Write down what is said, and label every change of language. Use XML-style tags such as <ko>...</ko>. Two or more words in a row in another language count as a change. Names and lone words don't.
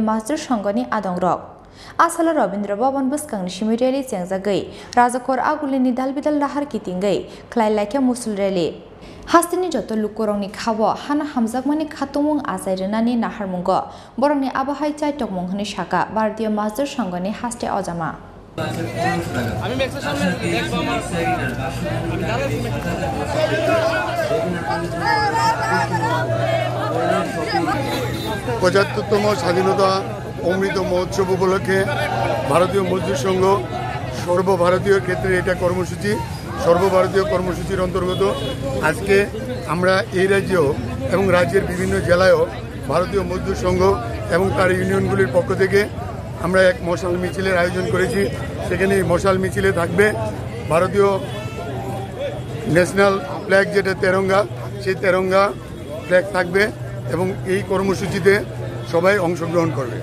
<trp>मजदुर संघनि आदंरक आसाला रवीन्द्र भवन बुस्कांनि सिमी रेली जेंजागै राजाकर आगुलिनि दालबिदाल लाहार कितिंगै खलायलायग्या मुसुल रेली हास्तिनि जत लुकुरंनि खाव हाना हामजाकमानि खातुमुं आजायरनानि नाहारमुंग बरंनि आबाहाय चाइटक मुंहनि शाखा भारतीय मजदुर संघनि हास्ते अजामा</trp> <bn>পঁচাত্তরতম স্বাধীনতা অমৃত মহোৎসব উপলক্ষে ভারতীয় মজদুর সংঘ সর্বভারতীয় ক্ষেত্রে একটা কর্মসূচি সর্বভারতীয় কর্মসূচির অন্তর্গত আজকে আমরা এই রাজ্য এবং রাজ্যের বিভিন্ন জেলায়ও ভারতীয় মজদুর সংঘ এবং তার ইউনিয়নগুলির পক্ষ থেকে আমরা এক মশাল মিছিলের আয়োজন করেছি। সেখানে এই মশাল মিছিলে থাকবে ভারতীয়</bn> <en>national flag</en> <bn>যেটা তেরঙ্গা, সেই তেরঙ্গা ফ্ল্যাগ থাকবে এবং এই কর্মসূচিতে সবাই অংশগ্রহণ করবে।</bn>